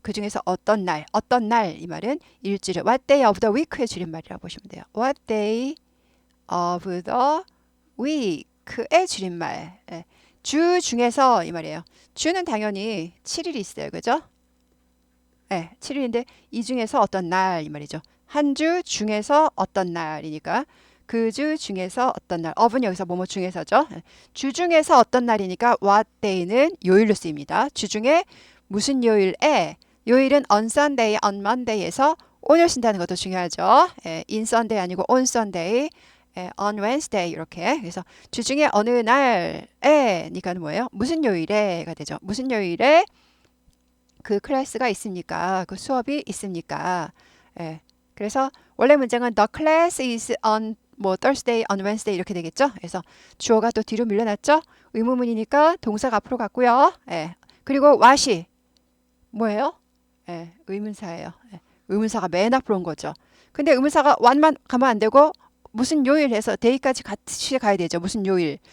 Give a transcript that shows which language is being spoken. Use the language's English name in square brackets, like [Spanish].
[Korean] 그 중에서 어떤 날 이 말은 일주일에 [English] what day of the week [Korean] 의 줄임말이라고 보시면 돼요. [English] What day of the week의 [Korean] 줄임말. 예. 주 중에서 이 말이에요. 주는 당연히 7일이 있어요. 그죠? 네, 7일인데 이 중에서 어떤 날 이 말이죠. 한 주 중에서 어떤 날이니까 그 주 중에서 어떤 날. of은 여기서 뭐뭐 중에서죠. 주 중에서 어떤 날이니까 what day는 요일로 쓰입니다. 주 중에 무슨 요일에 요일은 on Sunday, on Monday에서 오늘 쓴다는 것도 중요하죠. in Sunday 아니고 on Sunday, on Wednesday 이렇게. 그래서 주 중에 어느 날에니까는 뭐예요? 무슨 요일에가 되죠. 무슨 요일에 그 클래스가 있습니까? 그 수업이 있습니까? 예. 그래서 원래 문장은 [English] the class is on Thursday, on Wednesday [Korean] 이렇게 되겠죠? 그래서 주어가 또 뒤로 밀려났죠? 의문문이니까 동사가 앞으로 갔고요. 예. 그리고 what이 뭐예요? 예. 의문사예요. 예. 의문사가 맨 앞으로 온 거죠. 근데 의문사가 what만 가면 안 되고 무슨 요일 해서 day까지 같이 가야 되죠. 무슨 요일.